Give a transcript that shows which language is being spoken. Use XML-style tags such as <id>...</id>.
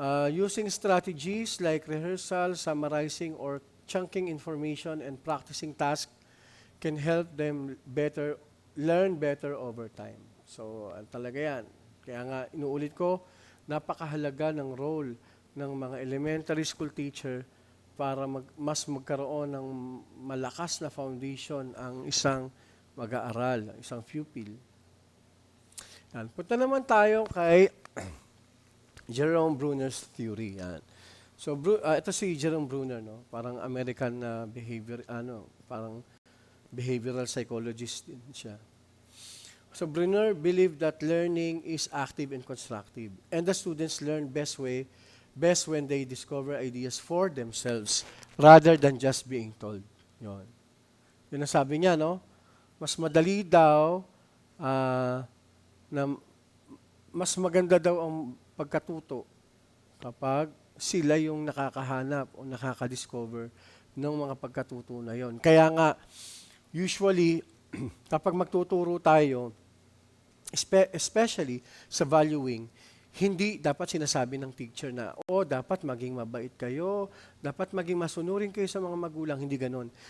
<en>Using strategies like rehearsal, summarizing, or chunking information and practicing tasks can help them learn better over time.</en> <tl>So, talaga yan. Kaya nga, inuulit ko, napakahalaga ng role ng mga elementary school teacher para mas magkaroon ng malakas na foundation ang isang mag-aaral, isang pupil. Yan. Punta naman tayo kay Jerome Bruner's theory. Yan. So, ito si Jerome Bruner, no? Parang American parang behavioral psychologist din siya.</tl> <en>So, Bruner believed that learning is active and constructive, and the students learn best when they discover ideas for themselves rather than just being told.</en> <tl>Yun. Yun ang sabi niya, no? Mas madali daw na mas maganda daw ang pagkatuto kapag sila yung nakakahanap o nakaka-discover ng mga pagkatuto na yon. Kaya nga, usually, kapag magtuturo tayo, especially sa valuing, hindi dapat sinasabi ng teacher na, dapat maging mabait kayo, dapat maging masunurin kayo sa mga magulang, hindi ganon.</tl>